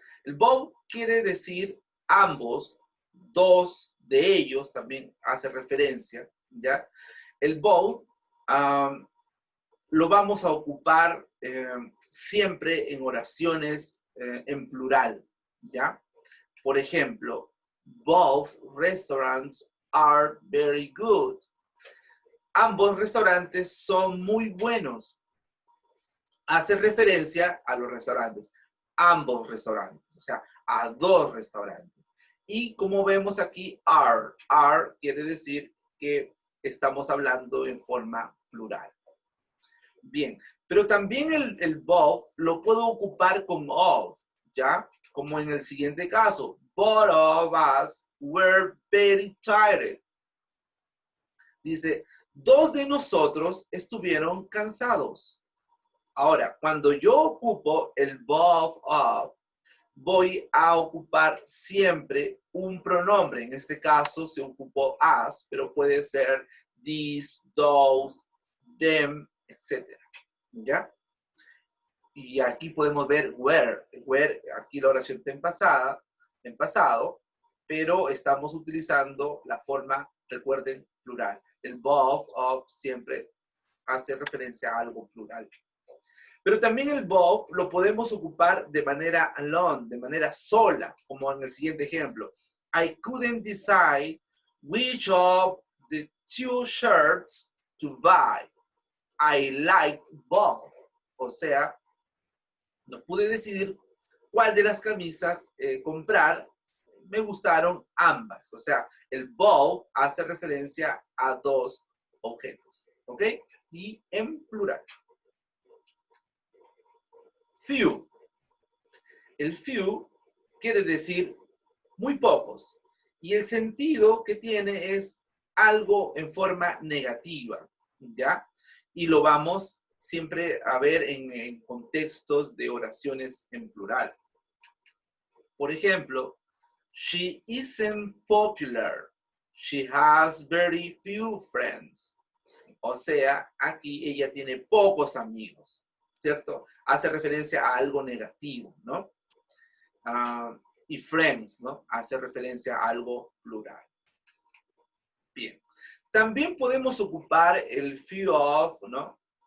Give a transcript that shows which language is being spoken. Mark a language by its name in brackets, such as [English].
[Spanish] El both quiere decir ambos, dos de ellos también hace referencia, ¿ya? El both lo vamos a ocupar siempre en oraciones en plural, ¿ya? Por ejemplo, [English] both restaurants are very good. [Spanish] Ambos restaurantes son muy buenos. Hace referencia a los restaurantes. Ambos restaurantes, o sea, a dos restaurantes. Y como vemos aquí, are quiere decir que estamos hablando en forma plural. Bien, pero también el both lo puedo ocupar con of, ¿ya? Como en el siguiente caso. [English] Both of us were very tired. [Spanish] Dice, dos de nosotros estuvieron cansados. Ahora, cuando yo ocupo el both of, voy a ocupar siempre un pronombre. En este caso se ocupó as, pero puede ser these, those, them, etc. ¿Ya? Y aquí podemos ver where. Where, aquí la oración está en pasado, pero estamos utilizando la forma, recuerden, plural. El both of siempre hace referencia a algo plural. Pero también el both lo podemos ocupar de manera alone, de manera sola, como en el siguiente ejemplo. [English] I couldn't decide which of the two shirts to buy. I liked both. [Spanish] O sea, no pude decidir cuál de las camisas comprar. Me gustaron ambas. O sea, el both hace referencia a dos objetos. ¿Ok? Y en plural. Few. El few quiere decir muy pocos. Y el sentido que tiene es algo en forma negativa. ¿Ya? Y lo vamos siempre a ver en contextos de oraciones en plural. Por ejemplo, [English] she isn't popular. She has very few friends. [Spanish] O sea, aquí ella tiene pocos amigos, ¿cierto? Hace referencia a algo negativo, ¿no? Y friends, ¿no? Hace referencia a algo plural. Bien. También podemos ocupar el few of, ¿no?